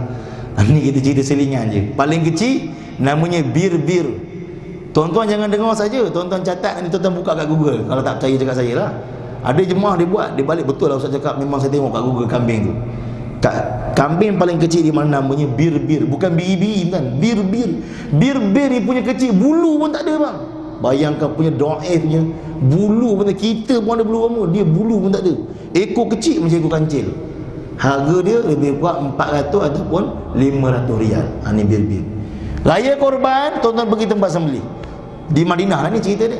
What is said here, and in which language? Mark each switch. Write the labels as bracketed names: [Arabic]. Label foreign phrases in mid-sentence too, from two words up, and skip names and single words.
[Malay] Ni kita cerita selingan je. Paling kecil namanya bir-bir. Tuan-tuan jangan dengar saja, tuan-tuan catat, nanti tuan-tuan buka kat Google. Kalau tak percaya cakap saya lah. Ada jemaah dia buat, dia balik betul lah Ustaz cakap, memang saya tengok kat Google kambing tu. Kambing paling kecil di mana namanya bir-bir, bukan biri-biri kan, bir-bir. Bir-bir ni punya kecil, bulu pun tak ada bang. Bayangkan punya do'if punya bulu pun tak, kita pun ada bulu rambut, dia bulu pun tak ada. Ekor kecil macam ekor kancil. Harga dia lebih kuat 400 ataupun 500 rial. Ni bir-bir. Raya korban, tuan-tuan pergi tempat sembelih di Madinah lah ni cerita dia.